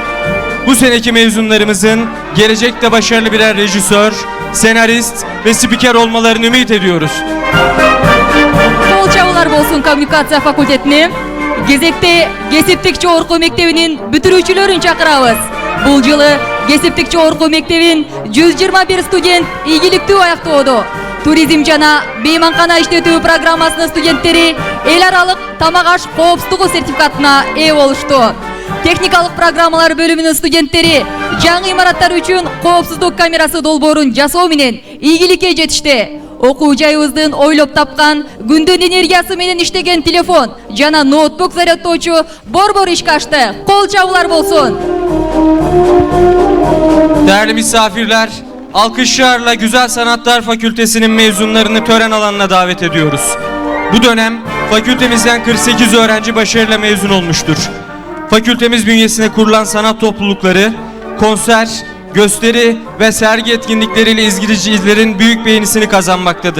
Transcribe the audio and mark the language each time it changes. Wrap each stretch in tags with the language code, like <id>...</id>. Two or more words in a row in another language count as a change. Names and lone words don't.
<tr>Bu seneki mezunlarımızın gelecekte başarılı birer rejisör, senarist ve spiker olmalarını ümit ediyoruz.</tr> <ky>Kol çabуулар болсун коммуникация факультетине. Кезекте Кесиптик жогорку мектебинин бүтүрүүчүлөрүн чакырабыз. Бул жылы Кесиптик жогорку мектебин 121 студент ийгиликтүү аяктоодо. Туризм жана мейманкана иштетүү программасынын студенттери эл аралык тамак аш коопсуздугу сертификатына ээ болушту. Техникалык программалар бөлүмүнүн студенттери жаңы имараттар үчүн коопсуздук камерасы долбоорун жасоо менен ийгиликке жетишти. Окуу жайыбыздын ойлоп тапкан күндүн энергиясы менен иштеген телефон жана ноутбук зарядтоочу борбор ишке ашты. Кол чабуулар болсун.</ky> <tr>Değerli misafirler, alkışlarla Güzel Sanatlar Fakültesinin mezunlarını tören alanına davet ediyoruz. Bu dönem fakültemizden 48 öğrenci başarıyla mezun olmuştur. Fakültemiz bünyesine kurulan sanat toplulukları, konser, gösteri ve sergi etkinlikleriyle izleyicilerin büyük beğenisini kazanmaktadır.</tr>